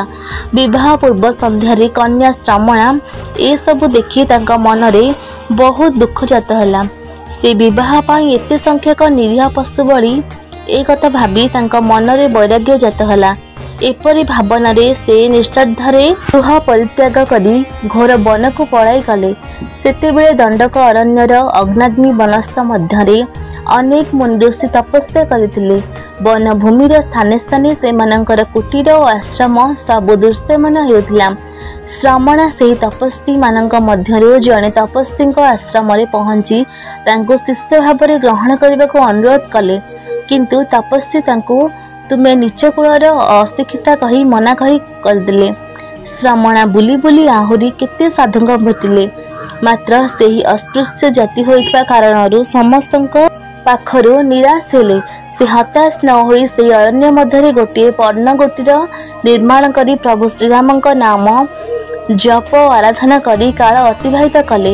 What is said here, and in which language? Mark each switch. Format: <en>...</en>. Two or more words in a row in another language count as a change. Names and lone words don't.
<or>ବିବାହ ପୂର୍ବ ସନ୍ଧ୍ୟାରେ କନ୍ୟା ଶ୍ରମଣା ଏ ସବୁ ଦେଖି ତାଙ୍କ ମନରେ ବହୁତ ଦୁଃଖ ଜାତ ହେଲା। ସେ ବିବାହ ପାଇଁ ଏତେ ସଂଖ୍ୟକ ନିରୀହ ପଶୁ ବଳି ଏ କଥା ଭାବି ତାଙ୍କ ମନରେ ବୈରାଗ୍ୟ ଜାତ ହେଲା। ଏପରି ଭାବନା ରେ ସେ ନିଶ୍ଚର୍ଧାରେ ଗୃହ ପରିତ୍ୟାଗ କରି ଘୋର ବନ କୁ ପଳାଇ କଲେ। ସେତେବେଳେ ଦଣ୍ଡକ ଅରଣ୍ୟର ଅଗ୍ନାଗ୍ନି ବନସ୍ଥ ମଧ୍ୟରେ ଅନେକ ମୁନି ତପସ୍ୟା କରୁଥିଲେ। ବନ ଭୂମିର ସ୍ଥାନେ ସ୍ଥାନେ ସେମାନଙ୍କର କୁଟୀର ଓ ଆଶ୍ରମ ସବୁ ଦୃଶ୍ୟମାନ ହେଉଥିଲା। ଶ୍ରମଣା ସେ ତପସ୍ୱୀ ମାନଙ୍କ ମଧ୍ୟରେ ଯେଉଁ ତପସ୍ୱୀ ଆଶ୍ରମ ପହଞ୍ଚି ତାଙ୍କୁ ଶିଷ୍ୟ ଭାବ</or> <hi>में ग्रहण करने को</hi> <or>ଅନୁରୋଧ କଲେ, କିନ୍ତୁ ତପସ୍ୱୀ ତାଙ୍କୁ ତୁମେ ନୀଚ କୁଳର ଅଶିକ୍ଷିତା କହି ମନା କହି କରଦେଲେ। ଶ୍ରମଣା ବୁଲି ବୁଲି ଆହୁରି କେତେ ସାଧୁଙ୍କ ଭେଟିଲେ, ମାତ୍ର ସେହି ଅସ୍ପୃଶ୍ୟ ଜାତି ହୋଇଥିବା କାରଣରୁ ସମସ୍ତଙ୍କ ପାଖରୁ ନିରାଶ ହେଲେ। ସେ ହତାଶ ନ ହୋଇ ସେ ଅରଣ୍ୟ ମଧ୍ୟରେ ଗୋଟେ ପର୍ଣ୍ଣକୁଟୀର ନିର୍ମାଣ କରି ପ୍ରଭୁ ଶ୍ରୀରାମଙ୍କ ନାମ ଜପ ଆରାଧନା କରି କାଳ ଅତିବାହିତ କଲେ।</or>